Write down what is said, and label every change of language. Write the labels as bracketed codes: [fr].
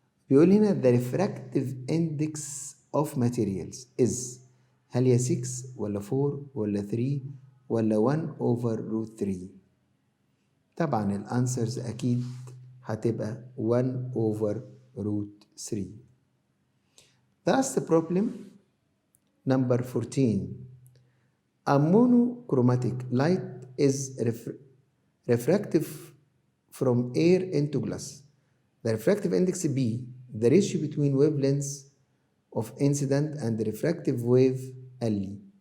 [en] بيقول هنا the refractive index of materials is [ar] هل هي 6 ولا 4 ولا 3 ولا [en] 1 over root 3. [ar] طبعا الانسرز اكيد هتبقى 1 over root 3. [en] That's the problem number 14. A monochromatic light is refractive from air into glass. The refractive index B, the ratio between wavelengths of incident and the refractive wave L.